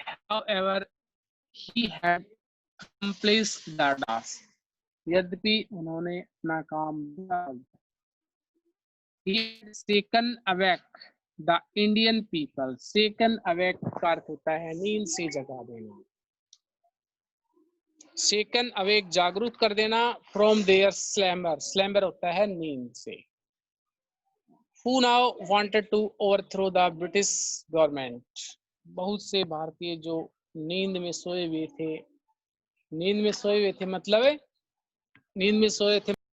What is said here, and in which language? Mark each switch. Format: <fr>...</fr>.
<en>However, he had accomplished the task.</en> <hi>यद्यपि उन्होंने अपना काम</hi> <en>He had shaken awake the Indian people.</en> <hi>Shaken awake का अर्थ होता है नींद से जगा देना।</hi> <en>Shaken awake</en> <hi>जागरूक कर देना,</hi> <en>from their slumber.</en> <hi>Slumber होता है नींद से।</hi> <en>Who now wanted to overthrow the British government.</en> <hi>बहुत से भारतीय जो नींद में सोए हुए थे, नींद में सोए हुए थे मतलब नींद में सोए थे</hi>